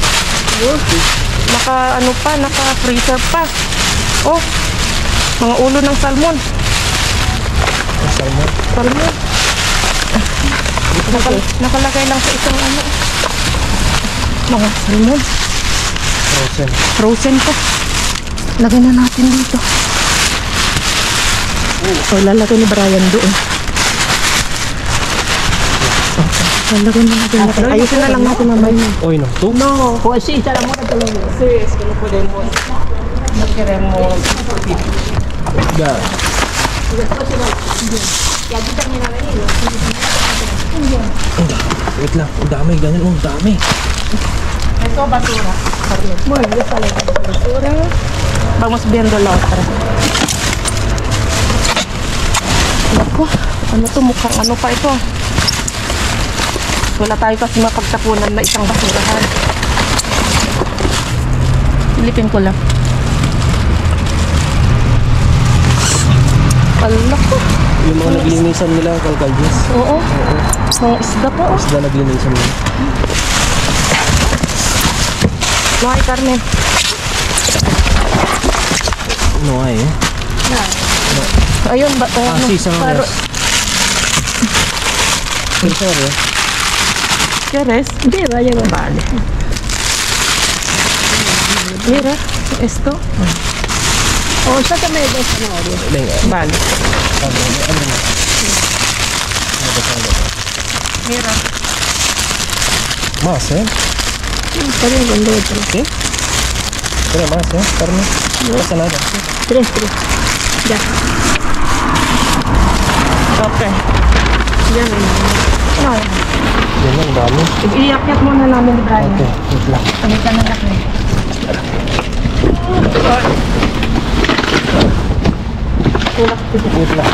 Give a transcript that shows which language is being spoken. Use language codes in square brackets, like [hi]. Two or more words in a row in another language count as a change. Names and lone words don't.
[tl] Naka-freezer pa. Oh, mga ulo ng salmon. Salmon. Salmon. Nakalagay lang sa isang ano. Mga salmon. Frozen. Frozen pa. Lagyan na natin dito. So, lalagay ni Brian doon. Lalagay na natin. Ayusin na lang natin mamaya. [en] Oy, no. Two? [es] No, pues sí, está la mora te lo digo. Sí, es que no podemos. No queremos. [en] Yeah. [es] Y aquí también ha venido. [tl] Wait lang. Ang dami. Ganyan. Ang dami. Ito, basura. [es] Bueno, ya sale. Basura. Vamos viendo la otra. [tl] Naku, ano to? Mukhang ano pa ito. Wala tayo kasi mapagtapunan na isang basurahan. Silipin ko lang. Alak ko. Yung mga naglinisan nila, kalkaljes. Oo. Mga isda po. Isda naglinisan nila. Mga Carmen. Ano nga eh? Ayun ba? Sisang Paro. Sisang eh? [es] ¿Quieres? [tl] Hindi, vaya ba? [es] Vale. Mira, esto. O, sácame dos zanahorias. Venga. Vale. Mira. Más, ¿eh? Está bien con dos, tres. ¿Sí? Pero más, ¿eh? Carne. No pasa nada. Tres. Ya. [tl] Okay. Yan. No. Yan lang, dami. Iiyakyat muna namin ni Brian. Okay, wait lang. Ano ka na natin? Wait lang.